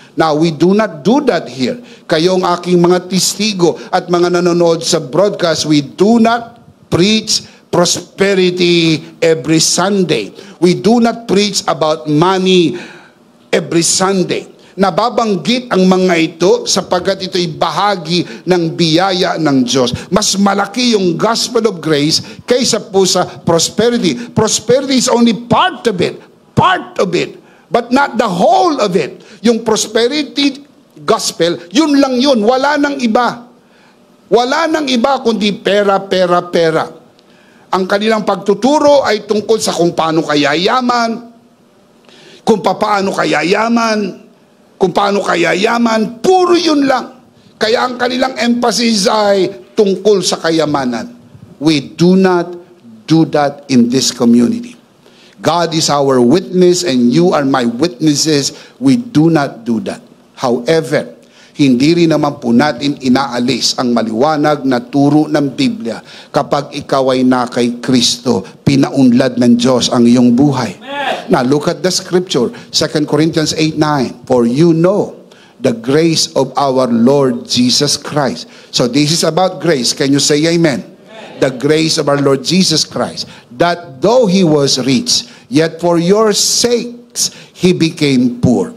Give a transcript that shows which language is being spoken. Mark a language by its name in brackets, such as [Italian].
[English] Now, we do not do that here. [Filipino] Kayong aking mga testigo at mga nanonood sa broadcast, [English] we do not preach prosperity every Sunday. We do not preach about money every Sunday. [Filipino] Nababanggit ang mga ito sapagkat ito'y bahagi ng biyaya ng Diyos. Mas malaki yung gospel of grace kaysa po sa prosperity. [English] Prosperity is only part of it, but not the whole of it. [Filipino] Yung prosperity gospel, yun lang yun, wala nang iba. Wala nang iba kundi pera, pera, pera. Ang kanilang pagtuturo ay tungkol sa kung paano kaya yaman, kung paano kaya yaman, kung paano kaya yaman, puro yun lang. Kaya ang kanilang emphasis ay tungkol sa kayamanan. [English] We do not do that in this community. God is our witness and you are my witnesses. We do not do that. [Filipino] However, hindi rin naman po natin inaalis ang maliwanag na turo ng Biblia. Kapag ikaw ay na kay Kristo, pinaunlad ng Diyos ang iyong buhay. [English] Now, look at the scripture, 2 Corinthians 8:9. For you know the grace of our Lord Jesus Christ. So this is about grace. Can you say amen? The grace of our Lord Jesus Christ. That though He was rich, yet for your sakes He became poor.